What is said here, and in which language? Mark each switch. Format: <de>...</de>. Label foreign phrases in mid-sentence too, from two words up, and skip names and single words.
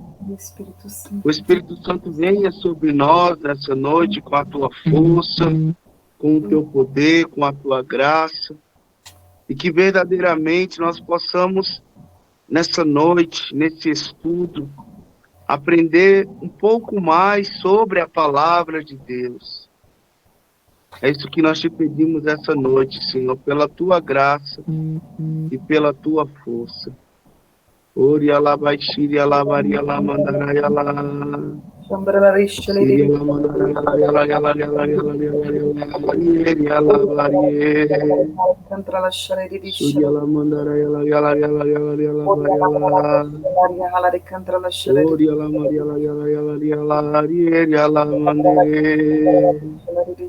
<pt>O Espírito Santo venha sobre nós nessa noite com a tua força, com o teu poder, com a tua graça, e que verdadeiramente nós possamos, nessa noite, nesse estudo, aprender um pouco mais sobre a palavra de Deus. É isso que nós te pedimos essa noite, Senhor, pela tua graça e pela tua força. Ori alabaixiri alavari alamandarai ala. Siri alamandarai alavari alavari alavari alavari. Suri alamandarai alavari alavari alavari alavari. Ori alamari alavari alavari alavari.</pt>